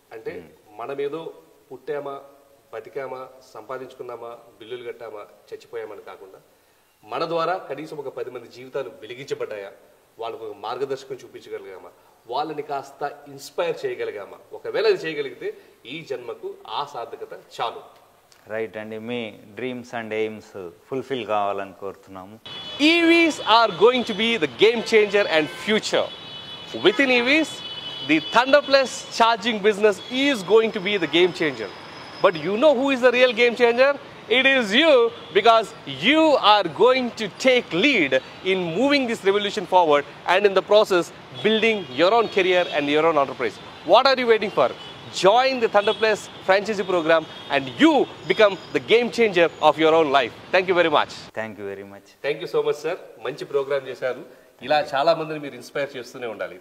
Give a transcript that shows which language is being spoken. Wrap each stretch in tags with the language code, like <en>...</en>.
<te>అంటే మనం ఏదో పుట్టామా, బతికామా, సంపాదించుకున్నామా, బిల్లులు కట్టామా, చచ్చిపోయామని కాకుండా మన ద్వారా కనీసం ఒక 10 మంది జీవితాలు వెలిగించబడ్డాయా, వాళ్ళకు ఒక మార్గదర్శకం చూపించగలిగామా, వాళ్ళని కాస్త ఇన్స్పైర్ చేయగలిగామా. ఒకవేళ అది చేయగలిగితే ఈ జన్మకు ఆ సార్థకత చాలు. రైట్ అండి, మీ డ్రీమ్స్ అండ్ ఎయిమ్స్ ఫుల్ఫిల్ కావాలని కోరుతున్నాము.</te> <en>EVs are going to be the game changer and future. Within EVs, the Thunder Plus charging business is going to be the game changer. But you know who is the real game changer? It is you, because you are going to take lead in moving this revolution forward and in the process building your own career and your own enterprise. What are you waiting for? Join the Thunder Plus franchisee program and you become the game changer of your own life. Thank you very much. Thank you very much. Thank you so much, sir.</en> <te>మంచి programme చేశారు. ఇలా చాలా మందిని మీరు inspire చేస్తూనే ఉండాలి.</te>